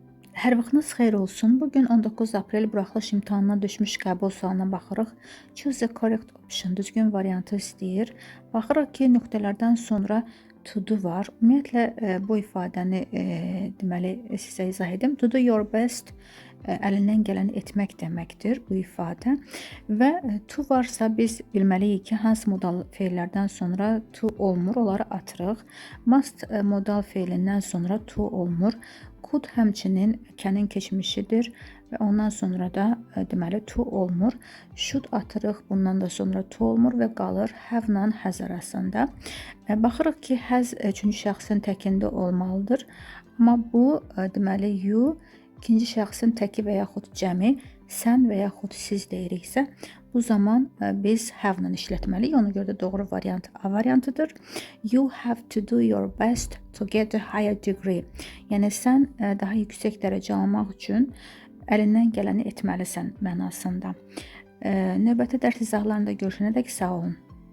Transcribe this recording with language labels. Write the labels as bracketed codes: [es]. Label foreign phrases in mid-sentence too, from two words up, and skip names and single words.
[az] Hər vaxtınız xeyir olsun. Bugün 19 aprel buraxılış imtahanına düşmüş qəbul sualına baxırıq. [en] Choose the correct option. [az] Düzgün variantı istəyir. Baxırıq ki, nöqtələrdən sonra [en] to do [az] var. Ümumiyyətlə bu ifadəni deməli sizə izah edim. [en] To do your best [az] əlindən gələni etmək deməkdir bu ifadə. Və to varsa biz bilməliyik ki, hansı modal feillərdən sonra to olmur, onları atırıq. Must modal feilindən sonra to olmur. Could həmçinin can'in keçmişidir və ondan sonra da deməli to olmur. Should atırıq, bundan da sonra to olmur və qalır have-la has arasında. Baxırıq ki, has üçüncü şəxsin təkində olmalıdır. Amma bu deməli you ikinci şəxsin təki və yaxud cəmi, sən və yaxud siz deyiriksə, bu zaman biz have-la işlətməliyik. Ona görə də doğru variant A variantıdır. [en] You have to do your best to get a higher degree. [az] Yəni sən daha yüksək dərəcə almaq üçün əlindən gələni etməlisən mənasında. Növbəti dərs izahlarında görüşənədək sağ olun.